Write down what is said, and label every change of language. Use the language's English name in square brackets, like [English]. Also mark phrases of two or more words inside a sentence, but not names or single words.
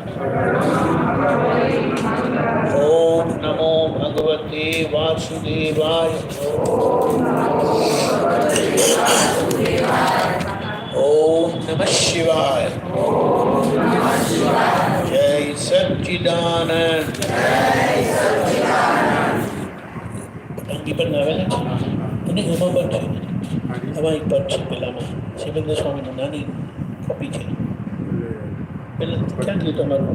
[Sanskrit] ओम नमो भगवते वासुदेवाय। ओम नमः शिवाय। जय सच्चिदानंद। [Gujarati] પતંગી પણ આવેલા છે અને એમાં પણ છે આમાં એક પદ છે પેલામાં શિવેન્દ્ર સ્વામીનું નાની કોપી છે પેલા ક્યાં ગયું તમારું?